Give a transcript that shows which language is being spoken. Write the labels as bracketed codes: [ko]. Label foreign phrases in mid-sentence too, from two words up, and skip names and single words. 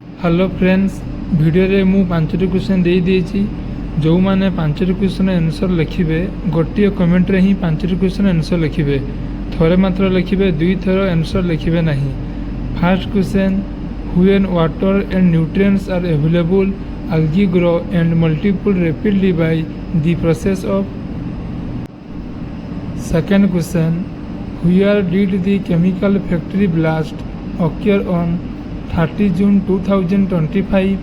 [en] Hello friends [or] ଭିଡିଓ ରେ ମୁ 5ଟି କ୍ୱେଶ୍ଚନ ଦେ ଦେଛି ଜୋ ମାନେ 5ଟି [en] question answer [or] ଲେଖିବେ ଗୋଟେ କମେଣ୍ଟ ରେ ହି 5ଟି [en] question answer [or] ଲେଖିବେ ଥୋଡେ ମାତ୍ର ଲେଖିବେ ଦୁଇ ଥର ଆନ୍ସର ଲେଖିବେ ନାହିଁ। [en] First question when water and nutrients are available algae grow and multiply rapidly by the process of। second question where did the chemical factory blast occur on 30 June 2025।